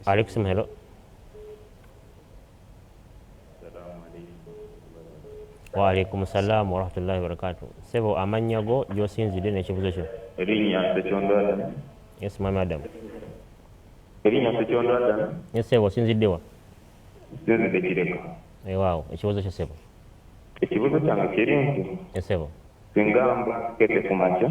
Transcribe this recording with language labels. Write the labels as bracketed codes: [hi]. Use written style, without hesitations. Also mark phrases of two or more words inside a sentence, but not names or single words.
[ar] Alaikum hello. وعليكم السلام ورحمة الله وبركاته. [lg] Sebo amannya go gy'osinzidde n'ekibuzo kyo. Erinnya Sekyondo. Yes, Mama Adam. Erinnya Sekyondo. Yes, Sebo osinzidde wa? Sinzidde Kireka. Waaw, ekibuzo kyo Sebo. Ekibuzo kyange kiri nti. Yes, Sebo. Singamba kete ku makya.